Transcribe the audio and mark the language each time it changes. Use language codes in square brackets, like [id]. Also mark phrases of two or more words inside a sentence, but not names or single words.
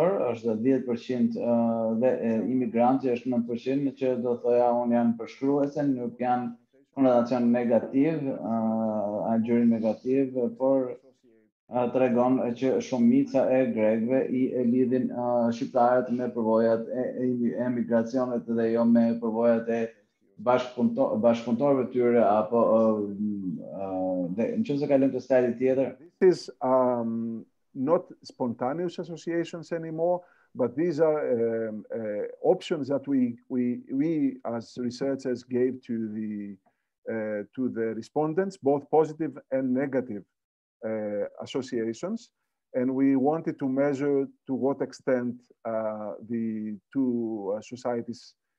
[sq] është 10% dhe imigrantë që është 9%, që do thoja unë janë përshkruese, nuk janë konotacion negativ, agjërim negativ, por tregon që shumica e grekëve I lidhin shqiptarët me përvojat e emigracionit dhe jo me përvojat e bashkëpunëtorëve tyre apo nëse kalojmë të slide tjetër. [en] This is not spontaneous associations anymore, but these are options that we as researchers gave to the respondents, both positive and negative associations, and we wanted to measure to what extent the two societies